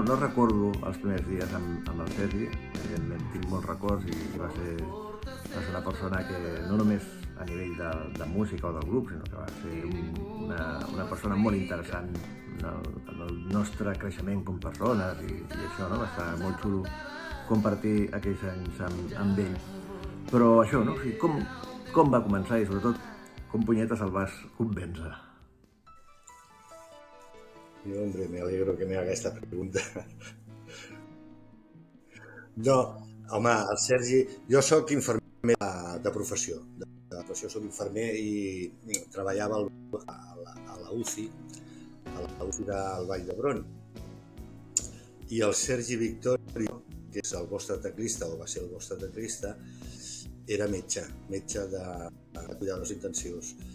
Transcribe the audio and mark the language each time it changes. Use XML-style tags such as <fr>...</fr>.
<ca>No recordo els primers dies amb el Sergi. Evidentment tinc molts records i va ser una persona que no només a nivell de música o del grup, sinó que va ser una persona molt interessant en el nostre creixement com persones i això, no? Va estar molt xulo compartir aquells anys amb ell. Però això, no? O sigui, com va començar i sobretot com punyetes el vas convèncer?</ca> <es>Hombre, me alegro que me haga esta pregunta.</es> <ca>No, home, el Sergi... Jo sóc infermer de professió. Soc infermer i treballava a la UCI, del Vall d'Hebron. I el Sergi Victorio, que és el vostre teclista, o va ser el vostre teclista, era metge de cuidadors intensius.</ca>